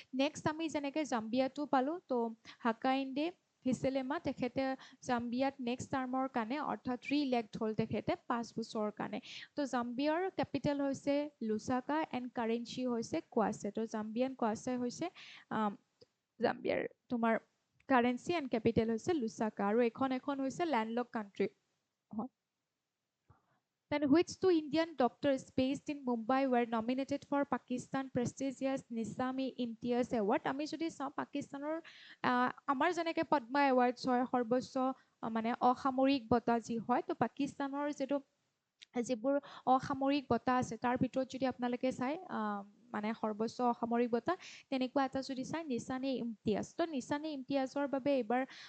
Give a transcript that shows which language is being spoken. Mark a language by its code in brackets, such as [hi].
[as] Next আমি যেনেকৈ জাম্বিয়াটো পালোঁ, তো হাকাইন্দে হিচেলেমা তেখেতে জাম্বিয়াত নেক্সট টাৰ্মৰ কাৰণে অৰ্থাৎ ৰি-ইলেক্ট হ'ল তেখেতে 5 বছৰৰ কাৰণে। তো জাম্বিয়াৰ কেপিটেল হৈছে লুচাকা এণ্ড কাৰেঞ্চি হৈছে কোৱাছে। তো জাম্বিয়ান কোৱাছে হৈছে জাম্বিয়াৰ তোমাৰ কাৰেঞ্চি এণ্ড কেপিটেল হৈছে লুচাকা, আৰু এখন হৈছে landlock country. [en] Then which two Indian doctors based in Mumbai were nominated for Pakistan prestigious Nizam-e-Imtiaz Award? [as] আমি যদি চাওঁ পাকিস্তানৰ আমাৰ যেনেকৈ পদ্মা এৱাৰ্ডছ হয়, সৰ্বোচ্চ মানে অসামৰিক বঁটা যি হয়, তো পাকিস্তানৰ যিবোৰ অসামৰিক বঁটা আছে তাৰ ভিতৰত যদি আপোনালোকে চাই মানে সৰ্বোচ্চ অসামৰিক বঁটা তেনেকুৱা এটা যদি চাই নিছান-ই-ইমতিয়াজ, তো নিছান-ই-ইমতিয়াজৰ বাবে এইবাৰ